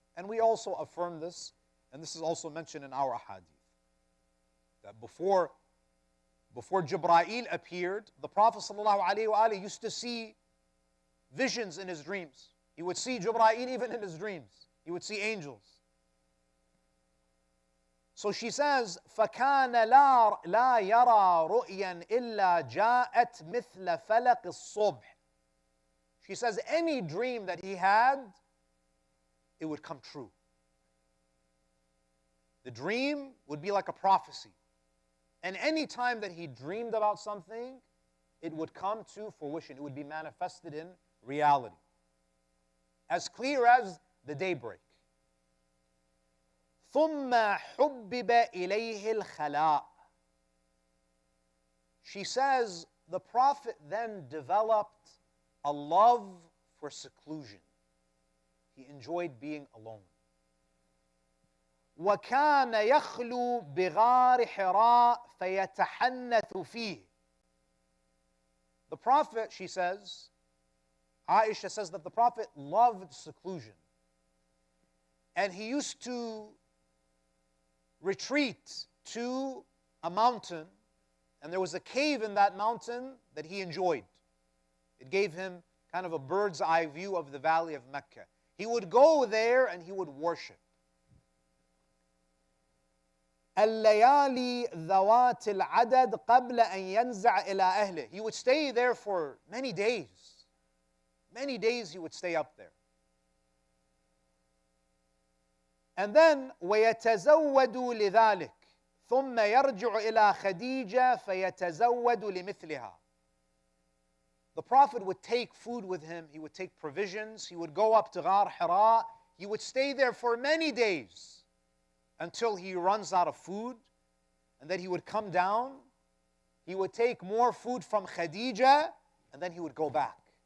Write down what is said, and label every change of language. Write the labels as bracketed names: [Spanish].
[English] And we also affirm this, and this is also mentioned in our hadith, that before Jibreel appeared, the Prophet sallallahu alaihi wasallam used to see visions in his dreams. He would see Jibreel even in his dreams. He would see angels. [Arabic] So she says, فَكَانَ لَا يَرَى رُؤْيًا إِلَّا جَاءَتْ مِثْلَ فَلَقِ الصُّبْحِ. [English] She says any dream that he had, it would come true. The dream would be like a prophecy. And any time that he dreamed about something, it would come to fruition. It would be manifested in reality. As clear as the daybreak. [Arabic] ثم حبب إليه الخلاء. [English] She says the Prophet then developed a love for seclusion. He enjoyed being alone. [Arabic] وكان يخلو بغار حراء فيتحنث فيه. [English] The Prophet, she says, Aisha says that the Prophet loved seclusion. And he used to retreat to a mountain, and there was a cave in that mountain that he enjoyed. It gave him kind of a bird's eye view of the valley of Mecca. He would go there and he would worship. [Arabic] الليالي ذوات العدد قبل أن ينزع إلى أهله. [English] He would stay there for many days. Many days he would stay up there. And then [Arabic] ويتزود لذلك ثم يرجع إلى خديجة فيتزود لمثلها. [English] The Prophet would take food with him, he would take provisions, he would go up to Ghar Hira, he would stay there for many days until he runs out of food, and then he would come down, he would take more food from Khadija, and then he would go back.